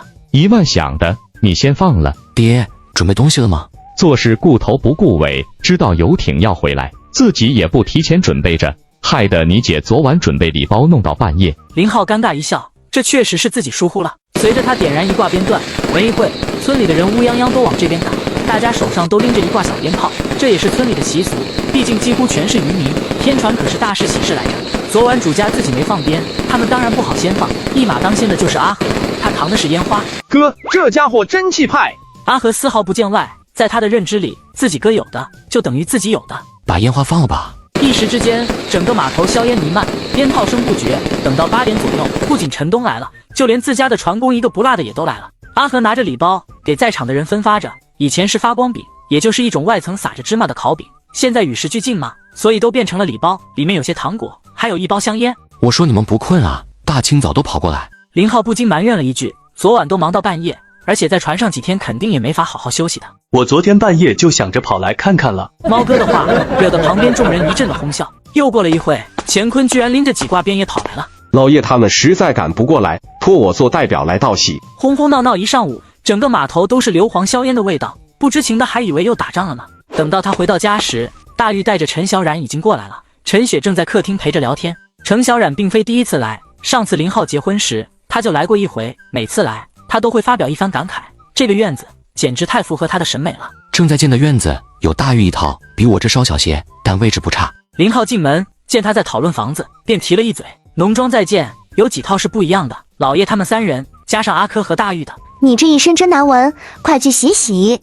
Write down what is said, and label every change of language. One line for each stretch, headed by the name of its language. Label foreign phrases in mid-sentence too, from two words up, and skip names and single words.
Chinese: 1 萬響的，你先放了。爹，準備東西了嗎？做事顧頭不顧尾，知道遊艇要回來，自己也不提前準備着，害得你姐昨晚準備禮包弄到半夜。林浩尷尬一笑，這確實是自己疏忽了。隨着他點燃一掛鞭斷，沒一會，村裡的人烏泱泱都往這邊趕，大家手上都拎着一掛小鞭炮，這也是村裡的習俗，畢竟幾乎全是漁民，天船可是大事喜事來着。昨晚主家自己沒放鞭，他們當然不好先放，一馬當先的就是阿和，他扛的是煙花。哥，這家伙真氣派。阿和絲毫不見外，在他的認知裡，自己哥有的就等於自己有的。把煙花放了吧。一時之間，整個碼頭硝煙彌漫，鞭炮聲不絕。等到8點左右，不僅陳東來了，就連自家的船工一個不落的也都來了。阿和拿着禮包給在場的人分發着，以前是發光餅，也就是一種外層撒着芝麻的烤餅，現在與時俱進嘛，所以都變成了禮包，裡面有些糖果，還有1包香煙。我說你們不困啊，大清早都跑過來。林浩不禁埋怨了一句，昨晚都忙到半夜，而且在船上幾天肯定也沒法好好休息的。我昨天半夜就想着跑來看看了。貓哥的話惹得旁邊眾人一陣的哄笑。又過了一會，乾坤居然拎着幾掛鞭也跑來了。老爺他們實在趕不過來，托我做代表來道喜。轟轟鬧鬧一上午，整個碼頭都是硫磺硝煙的味道，不知情的還以為又打仗了呢。等到他回到家時，大玉帶着陳小冉已經過來了，陳雪正在客廳陪着聊天。程小冉並非第一次來，上次林浩結婚時他就來過一回，每次來他都會發表一番感慨。這個院子簡直太符合他的審美了。正在建的院子有大寓一套，比我這稍小些，但位置不差。林浩進門見他在討論房子，便提了一嘴：農莊在建，有幾套是不一樣的。老爺他們3人加上阿珂和大玉的。你這一身真难聞，快去洗洗。